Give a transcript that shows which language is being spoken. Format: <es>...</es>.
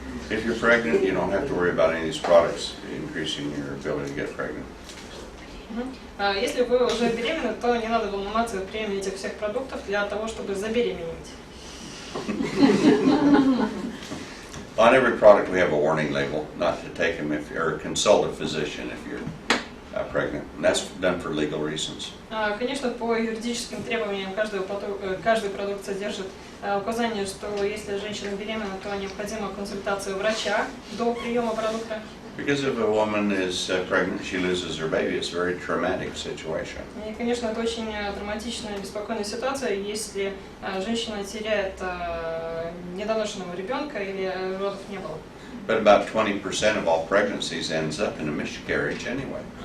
<en>If you're pregnant, you don't have to worry about any of these products increasing your ability to get pregnant.</en> <ru>Если вы уже беременны, то не надо волноваться при приеме этих всех продуктов для того, чтобы забеременеть.</ru> <en>On every product we have a warning label, not to take them if or consult a physician if you're pregnant. And that's done for legal reasons.</en> <ru>Конечно, по юридическим требованиям каждый продукт содержит указание, что если женщина беременна, то необходима консультация врача до приема продукта.</ru> <en>Because if a woman is pregnant, she loses her baby. It's a very traumatic situation.</en> <ru>И, конечно, это очень драматичная, беспокойная ситуация, если женщина теряет недоношенного ребенка или родов не было.</ru> <en>But about 20% of all pregnancies ends up in a miscarriage anyway.</en>